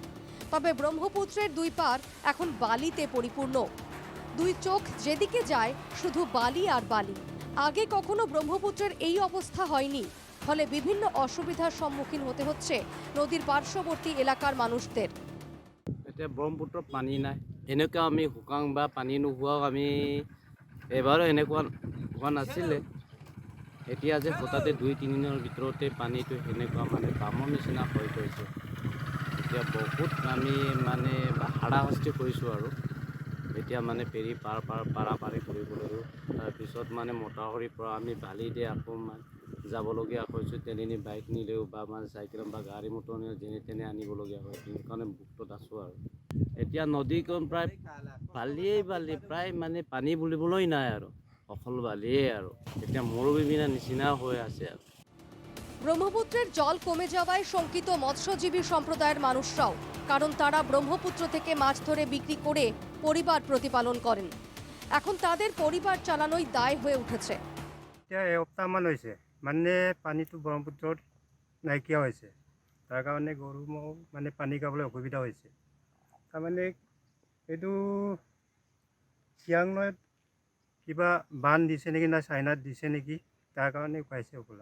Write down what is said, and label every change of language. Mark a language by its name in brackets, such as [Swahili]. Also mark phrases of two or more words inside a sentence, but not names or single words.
[Bangla] তবে ব্রহ্মপুত্রের দুই পার এখন বালিতে পরিপূর্ণ। দুই চোখ যেদিকে যায় শুধু বালি আর বালি। আগে কখনো ব্রহ্মপুত্রের এই অবস্থা হয়নি, ফলে বিভিন্ন অসুবিধার সম্মুখীন হতে হচ্ছে নদীর পার্শ্ববর্তী এলাকার মানুষদের। [Assamese] এতিয়া ব্ৰহ্মপুত্ৰ পানী নাই, এনেকুৱা আমি শুকান বা পানী নোহোৱাও আমি এবাৰো এনেকুৱা হোৱা নাছিলে। এতিয়া যে হঠাতে 2-3 দিনৰ ভিতৰতে পানীটো সেনেকুৱা মানে বামৰ নিচিনা হৈ গৈছে। এতিয়া বহুত আমি মানে হাৰাশাস্তি কৰিছোঁ আৰু এতিয়া মানে ফেৰী পাৰাপাৰি কৰিবলৈও তাৰপিছত মানে মটাহৰিৰ পৰা আমি বালি দিয়ে আকৌ যাবলগীয়া হৈছোঁ। তেনেনি বাইক নিলেও বা মানে চাইকেল বা গাড়ী মটৰ নিলেও যেনে তেনে আনিবলগীয়া হয়। সেইকাৰণে বুকটোত আছোঁ আৰু এতিয়া নদীখন প্ৰায় বালি প্ৰায় মানে পানী বুলিবলৈ নাই আৰু অকল বালিয়ে আৰু এতিয়া মৰুভূমিৰ নিচিনা হৈ আছে আৰু। [Bangla] ব্রহ্মপুত্রের জল কমে যাওয়ায় শঙ্কিত মৎস্যজীবী সম্প্রদায়ের মানুষরাও, কারণ তারা ব্রহ্মপুত্র থেকে মাছ ধরে বিক্রি করে পরিবার প্রতিপালন করেন। এখন তাদের পরিবার চালানোই দায় হয়ে উঠেছে। [Assamese] এতিয়া এসপ্তাহমান হৈছে মানে পানীটো ব্ৰহ্মপুত্ৰত নাইকিয়া হৈছে। তাৰ কাৰণে গৰু ম'হ মানে পানী খাবলৈ অসুবিধা হৈছে। তাৰমানে এইটো চিয়াং নৈত কিবা বান্ধ দিছে নেকি না চাইনাত দিছে নেকি, তাৰ কাৰণে উকাইছে হ'বলা।